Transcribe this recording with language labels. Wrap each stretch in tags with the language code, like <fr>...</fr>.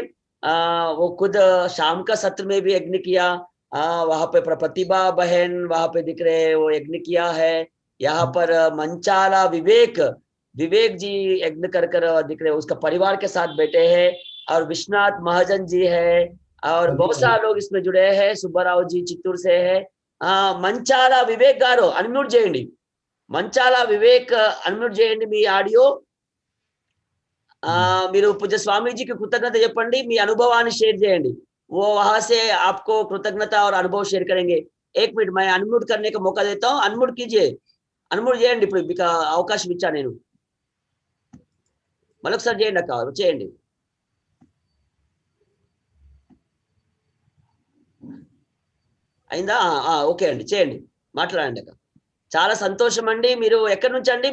<hi>वो खुद शाम का सत्र में भी यज्ञ किया, वहां पे प्रतिभा बहन वहां पे दिख रहे हैं, वो यज्ञ किया है। यहाँ पर मंचाला विवेक जी यज्ञ कर दिख रहे हैं, उसका परिवार के साथ बैठे हैं। और विश्वनाथ महाजन जी है और बहुत सारे लोग इसमें जुड़े हैं। सुब्बाराव जी चित्तूर से है।</hi> <te>मंचाला विवेक गारो अनम्यूट చేయండి, మంచాల వివేక్ అన్మ్యూట్ చేయండి మీ ఆడియో। మీరు పూజ్య స్వామీజీకి కృతజ్ఞత చెప్పండి, మీ అనుభవాన్ని షేర్ చేయండి।</te> <hi>वो वहां से आपको कृतज्ञता और अनुभव शेयर करेंगे। एक मिनट, मैं अनम्यूट करने का मौका देता हूँ, अनम्यूट कीजिए, अनम्यूट</hi> <te>చేయండి। ఇప్పుడు మీకు అవకాశం ఇచ్చా నేను, మరొకసారి చేయండి అక్క, చేయండి। అయిందా? ఓకే అండి, చేయండి, మాట్లాడండి అక్క। చాలా సంతోషం అండి। మీరు ఎక్కడి నుంచి అండి?</te>